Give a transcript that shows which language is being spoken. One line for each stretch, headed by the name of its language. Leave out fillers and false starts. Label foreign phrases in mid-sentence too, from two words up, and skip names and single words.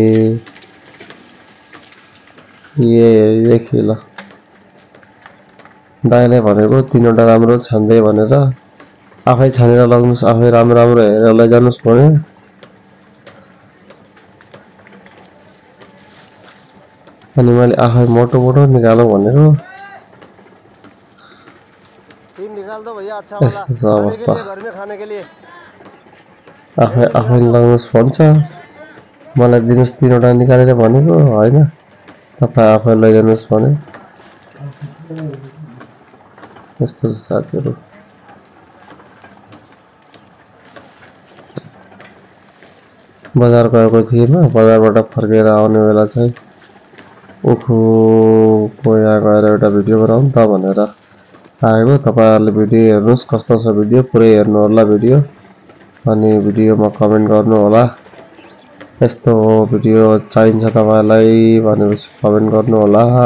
Nepali: देखि ल दाइले भनेको तीनवटा राम्रो छान्दै भनेर आफै छानेर लग्नुस् आफै राम्रो राम्रो हेरेर लैजानुस् भने अनि मैले आफै मोटो मोटो निकालौँ भनेको
Hindi: तीन निकाल दो भैया अच्छा वाला खाने के लिए घर में खाने के लिए
Nepali: आफै लगाउनुस् भन्छ मलाई दिनुस् तीनवटा निकालेर भनेको हैन तपाई आफै लैजानुस् भने यस्तो साथीहरु बजार गएको थिएँ म बजारबाट फर्केर आउने बेला चाहिँ उखुको यहाँ गएर एउटा भिडियो बनाउँ त भनेर आएको तपाईहरुले भिडियो हेर्नुस् कस्तो छ भिडियो पुरै हेर्नु होला भिडियो अनि भिडियोमा कमेन्ट गर्नु होला यस्तो भिडियो चाहिन्छ तपाईलाई भनेपछि कमेन्ट गर्नु होला